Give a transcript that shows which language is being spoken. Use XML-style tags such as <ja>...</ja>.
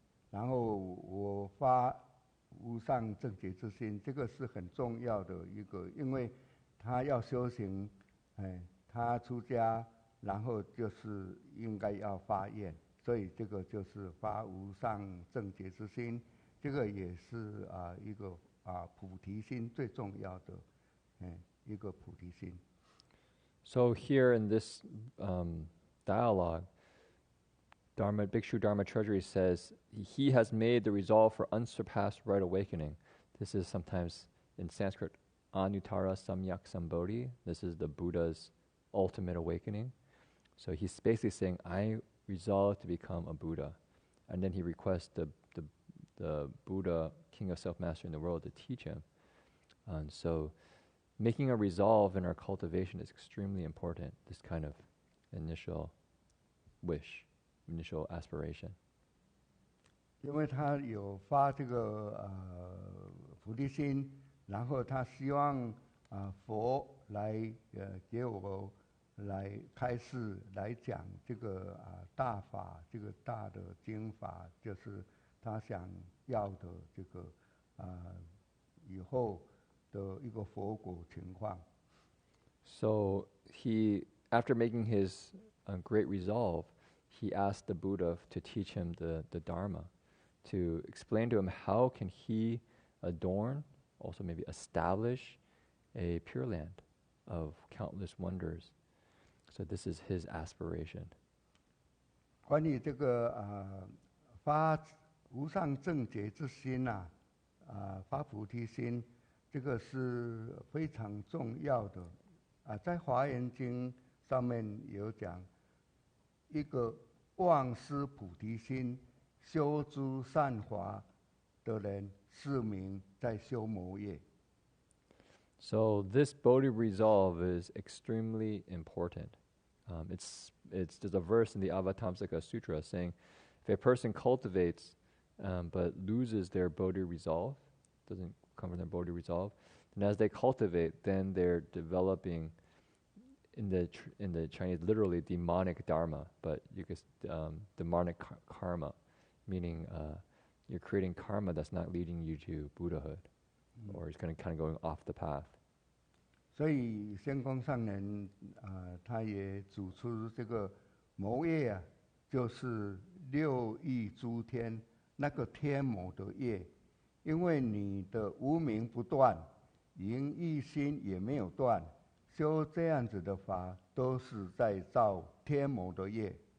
<zh>然后我发无上正觉之心，这个是很重要的一个，因为他要修行，他出家，然后就是应该要发愿，所以这个就是发无上正觉之心，这个也是一个菩提心最重要的，一个菩提心。</zh> <en>So here in this dialogue, Bhikshu Dharma Treasury says he has made the resolve for unsurpassed right awakening. This is sometimes in Sanskrit Anuttara Samyak Sambodhi. This is the Buddha's ultimate awakening. So he's basically saying, I resolve to become a Buddha. And then he requests the Buddha, King of Self-Mastery in the world, to teach him. And so making a resolve in our cultivation is extremely important, this kind of initial wish, initial aspiration.</en> <zh>因为他有发这个菩提心，然后他希望佛来给我来开示，来讲这个大法，这个大的经法，就是他想要的这个以后的一个佛果情况。</zh> <en>So he, after making his great resolve, he asked the Buddha to teach him the Dharma, to explain to him how can he adorn, also maybe establish a Pure Land of countless wonders. So this is his aspiration.</en> <zh>关于这个发无上正觉之心发菩提心，这个是非常重要的在《华严经》上面有讲，一个忘失菩提心、修诸善法的人，是名在修魔业。</zh> <en>So this Bodhi resolve is extremely important. There's a verse in the Avatamsaka Sutra saying, if a person cultivates but loses their Bodhi resolve, doesn't come from their Bodhi resolve, and as they cultivate, then they're developing, in the Chinese, literally demonic dharma, but you could demonic karma, meaning you're creating karma that's not leading you to Buddhahood, or it's kind of going off the path.</en> <zh>所以仙公上人他也指出这个魔业就是六欲诸天那个天魔的业，因为你的无明不断，淫欲心也没有断，修这样子的法都是在造天魔的业。</zh>